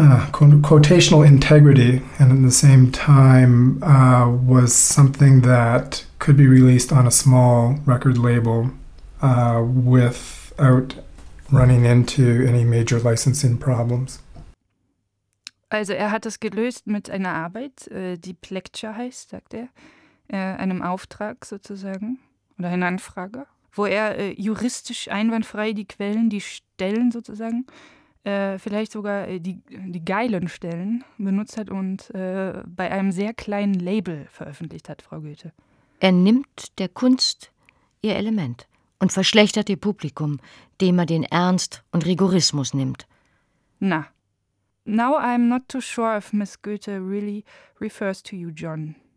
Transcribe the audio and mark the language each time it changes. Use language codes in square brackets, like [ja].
[en] quotational integrity, and at the same time was something that could be released on a small record label without running into any major licensing problems. [de] Also er hat das gelöst mit einer Arbeit, die Plecture heißt, sagt er, einem Auftrag sozusagen. Oder eine Anfrage, wo er juristisch einwandfrei die Quellen, die Stellen sozusagen, vielleicht sogar die geilen Stellen benutzt hat und bei einem sehr kleinen Label veröffentlicht hat, Frau Goethe. Er nimmt der Kunst ihr Element und verschlechtert ihr Publikum, dem er den Ernst und Rigorismus nimmt. [en] Na, now I'm not too sure if Miss Goethe really refers to you, John.